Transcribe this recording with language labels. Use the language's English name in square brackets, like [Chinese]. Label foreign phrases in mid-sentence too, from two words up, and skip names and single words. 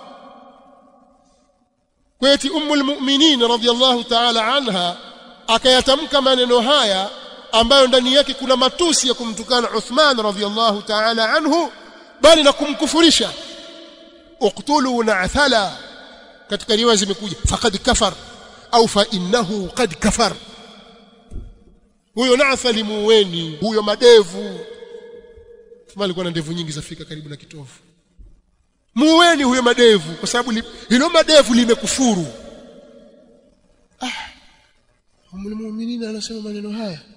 [Swahili] Kwa eti [Arabic] أم المؤمنين رضي الله تعالى عنها [Swahili] akayatamka maneno haya ambayo ndani yake kuna matusi ya kumtukana Uthman [Arabic] رضي الله تعالى عنه, [Swahili] bali na kumkufurisha. [Arabic] اقتلوا نعثلا, [Swahili] katika riwaya zimekuja [Arabic] فقد كفر au فإنه قد كفر. [Swahili] Huyo Na'thal muweni, huyo madevu, Uthman alikuwa na ndevu nyingi zafika karibu na kitovu. Muweni huyo madevu kwa sababu hilo madevu limekufuru. [Arabic] أم المؤمنين [Swahili] anasema maneno haya.